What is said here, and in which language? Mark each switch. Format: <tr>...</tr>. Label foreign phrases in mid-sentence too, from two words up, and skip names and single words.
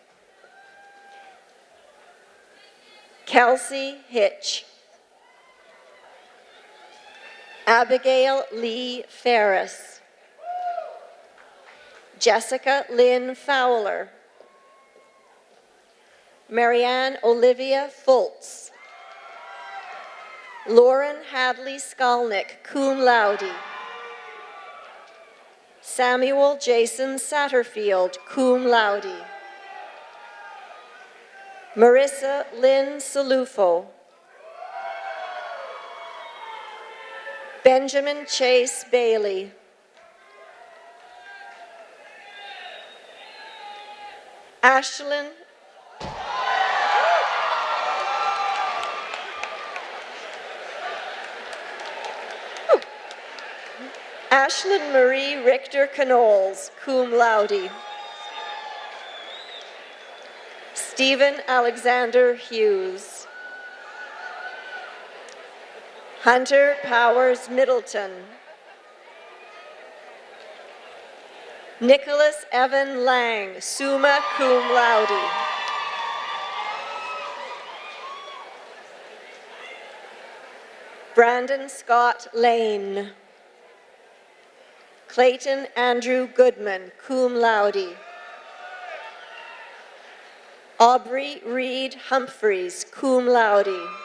<en>Kelsey Hitch, Abigail Lee Ferris, Jessica Lynn Fowler, Marianne Olivia Fultz, Lauren Hadley Skolnick,</en> <la>cum laude,</la> <en>Samuel Jason Satterfield,</en> <la>cum laude,</la> <en>Marissa Lynn Salufo, Benjamin Chase Bailey, Ashlyn Ashlyn Marie Richter Knoles,</en> <la>cum laude.</la> <en>Stephen Alexander Hughes. Hunter Powers Middleton. Nicholas Evan Lang,</en> <la>summa cum laude.</la> <en>Brandon Scott Lane. Clayton Andrew Goodman,</en> <la>cum laude.</la> <en>Aubrey Reed Humphreys,</en> <la>cum laude.</la>